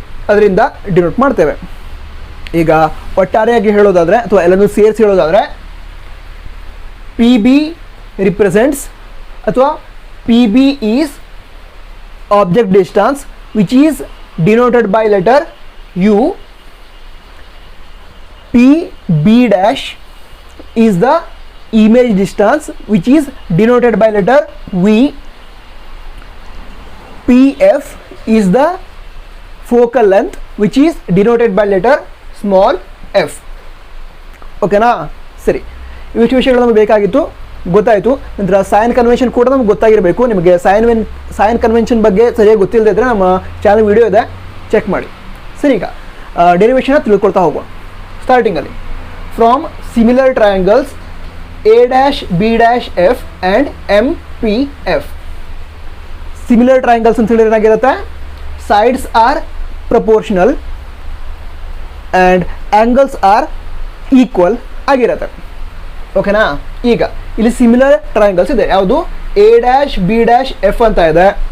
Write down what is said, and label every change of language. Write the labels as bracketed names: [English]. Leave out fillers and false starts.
[Kannada] ಅದರಿಂದ ಡಿನೋಟ್ ಮಾಡ್ತೇವೆ. ಈಗ ಒಟ್ಟಾರೆಯಾಗಿ ಹೇಳೋದಾದರೆ ಅಥವಾ ಎಲ್ಲನೂ ಸೇರಿಸಿ ಹೇಳೋದಾದರೆ [English] P B represents [Kannada] ಅಥವಾ [English] P B is object distance which is denoted by letter U. P B dash is the image distance which is denoted by letter V. PF is the focal length which is denoted by letter small f. [Kannada] ಓಕೆನಾ? ಸರಿ, ಇವಿಷ್ಟು ವಿಷಯಗಳು ನಮಗೆ ಬೇಕಾಗಿತ್ತು, ಗೊತ್ತಾಯಿತು. ನಂತರ sign convention ಕೂಡ ನಮ್ಗೆ ಗೊತ್ತಾಗಿರಬೇಕು. ನಿಮಗೆ ಸೈನ್ ಕನ್ವೆನ್ಷನ್ ಬಗ್ಗೆ ಸರಿಯಾಗಿ ಗೊತ್ತಿಲ್ಲದೆ ಇದ್ದರೆ ನಮ್ಮ ಚಾನಲ್ ವಿಡಿಯೋ ಇದೆ, ಚೆಕ್ ಮಾಡಿ. ಸರಿ, ಈಗ ಡೆರಿವೇಷನ್ನ ತಿಳ್ಕೊಳ್ತಾ ಹೋಗೋಣ. [English] ಸ್ಟಾರ್ಟಿಂಗಲ್ಲಿ from similar triangles A dash B dash F and M P F. [Kannada] Similar triangles ಅಂತ ಹೇಳಿದ್ರೆ ಏನಾಗಿರುತ್ತೆ, [English] sides are proportional and angles are equal [Kannada] ಆಗಿರುತ್ತೆ. ಓಕೆನಾ? ಈಗ ಇಲ್ಲಿ ಸಿಮಿಲರ್ ಟ್ರಯಾಂಗಲ್ಸ್ ಇದೆ. ಯಾವುದು? A dash be dash F ಅಂತ ಇದೆ.